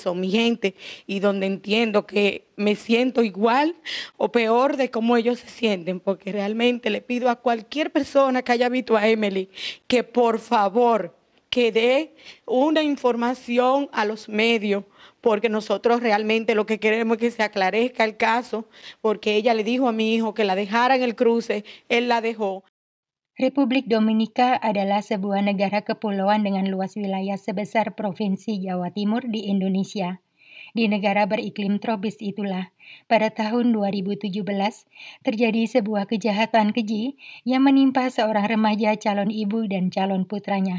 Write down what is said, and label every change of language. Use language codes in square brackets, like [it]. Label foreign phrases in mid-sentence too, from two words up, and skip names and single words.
[es] son mi gente, y donde entiendo que me siento igual o peor de cómo ellos se sienten, porque realmente le pido a cualquier persona que haya visto a Emily que por favor que dé una información a los medios, porque nosotros realmente lo que queremos es que se aclarezca el caso, porque ella le dijo a mi hijo que la dejara en el cruce, él la dejó. [id] Republik Dominika adalah sebuah negara kepulauan dengan luas wilayah sebesar Provinsi Jawa Timur di Indonesia. Di negara beriklim tropis itulah, pada tahun 2017, terjadi sebuah kejahatan keji yang menimpa seorang remaja calon ibu dan calon putranya.